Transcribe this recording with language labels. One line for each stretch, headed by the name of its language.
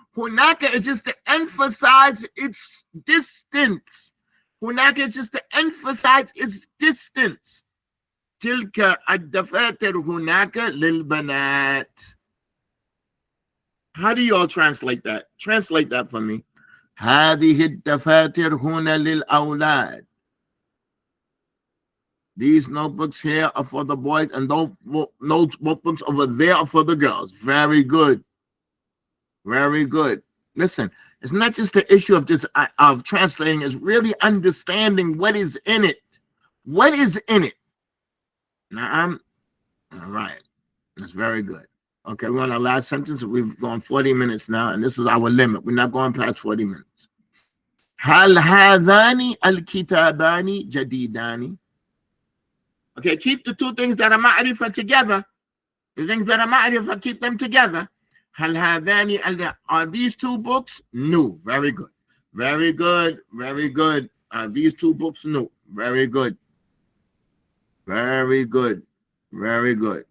English: Hunaka is just to emphasize its distance. Hunaka is just to emphasize its distance.
Arabic: Tilka ad-dafatir hunaka lil banat.
English: How do you all translate that? Translate that for me.
Arabic: هذه الدفاتر هنا للأولاد.
English: These notebooks here are for the boys, and those notebooks over there are for the girls. Very good. Very good. Listen, it's not just the issue of just of translating, it's really understanding what is in it. What is in it? Now, all right. That's very good. Okay, we're on our last sentence. We've gone 40 minutes now, and this is our limit. We're not going past 40 minutes.
Arabic: هل هذان الكتابان جديدان?
English: Okay, keep the two things that are ma'rifah together. The things that are ma'rifah, keep them together.
Arabic: هل هذان,
English: are these two books new? Very good. Very good. Very good. Are these two books new? Very good. Very good. Very good.